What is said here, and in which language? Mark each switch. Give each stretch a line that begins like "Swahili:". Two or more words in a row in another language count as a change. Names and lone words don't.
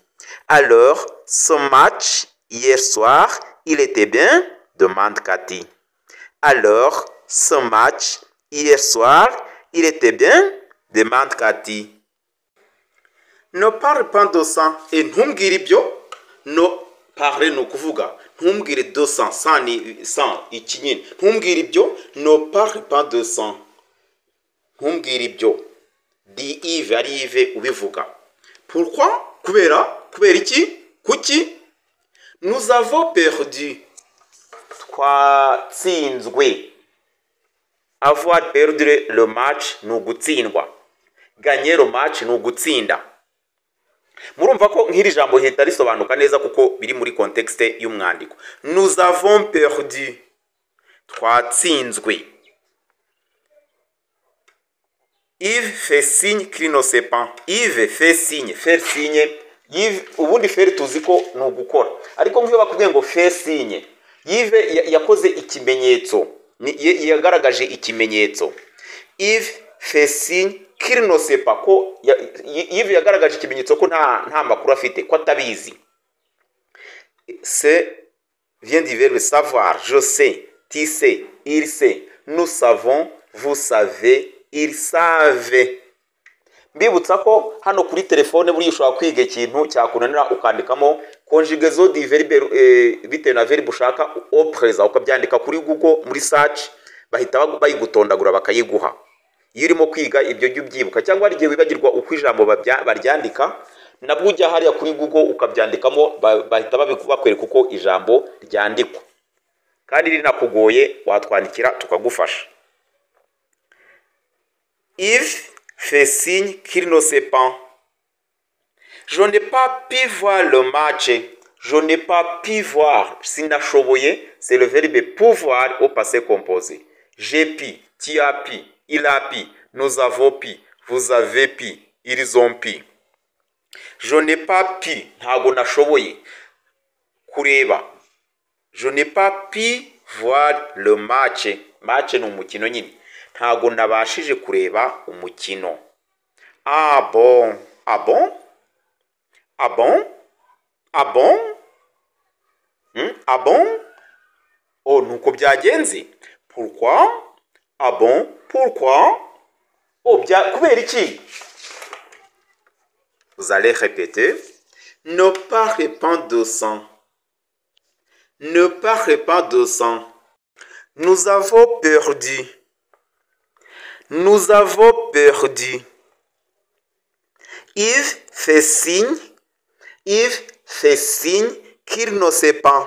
French: Alors, ce match, hier soir, il était bien? Demande Cathy. Alors, ce match, hier soir, il était bien? Demande Cathy. Ne parle pas de ça.
Kinyarwanda: Et ntumbwire ibyo.
French: No parle
Kinyarwanda: ni ukuvuga. Ntumbwire
French: de ça.
Kinyarwanda: Sans iki nyine. Ntumbwire ibyo.
French: Ne parle pas de ça.
Kinyarwanda: Ntumbwire ibyo. Di Yves ari Yves ubivuga. Pourquoi? Kubera iki? Kuki?
French: Nous avons perdu. Twatsinzwe. Avoir perdu le match
Kinyarwanda: ni ugutsindwa.
French: Gagner le match
Kinyarwanda: ni ugutsinda. Murumva ko nk'iri jambo hita risobanuka neza kuko biri muri contexte y'umwandiko.
French: Nous avons perdu. Twatsinzwe. Yves fait signe qu'il ne sait pas. Yves fait signe. Faire signe. Yves,
Kinyarwanda: ubundi faire tuzi ko ni ugukora. Ariko nk'iyo bakubwiye ngo
French: faire signe.
Kinyarwanda: Yves yakoze ikimenyetso. Yagaragaje ikimenyetso.
French: Yves fait signe qu'il ne sait pas.
Kinyarwanda: Ko Yves yagaragaje ikimenyetso ko nta makuru afite, ko atabizi.
French: C'est vient du verbe savoir. Je sais, tu sais, il sait, nous savons, vous savez, ils savent.
Kinyarwanda: Mbibutsa ko hano kuri telefone buri ushobora kwiga ikintu cyakunanira ukandikamo
French: conjugaison du verbe
Kinyarwanda: bitewe na verbe ushaka
French: au présent
Kinyarwanda: ukabyandika kuri Google muri search bahita bayigutondagura bakayiguha. Iyo urimo kwiga ibyo jya ubyibuka cyangwa ari gihe wibagirwa uko ijambo baryandika nabwo ujya hariya kuri Google ukabyandikamo bahita bakwereka uko ijambo ryandikwa. Kandi rinakugoye watwandikira tukagufasha.
French: Yves fait signe qu'il ne sait pas. Je n'ai pas pu voir le match. Je n'ai pas pu voir. Sinashoboye, c'est le verbe pouvoir au passé composé. J'ai pu, tu as pu, il a pu, nous avons pu, vous avez pu, ils ont pu. Je n'ai pas pu,
Kinyarwanda: ntago nashoboye kureba.
French: Je n'ai pas pu voir le match.
Kinyarwanda: Match ni umukino nyine. Ntago nabashije kureba umukino.
French: Ah bon? Ah bon? Ah bon? Ah bon? Ah bon?
Kinyarwanda: Oh, nuko byagenze.
French: Pourquoi? Ah bon? Pourquoi?
Kinyarwanda: Oh, kubera iki?
French: Vous allez répéter. Ne parlez pas de sang. Ne parlez pas de sang. Nous avons perdu. Nous avons perdu. Yves fait signe qu'il ne sait pas.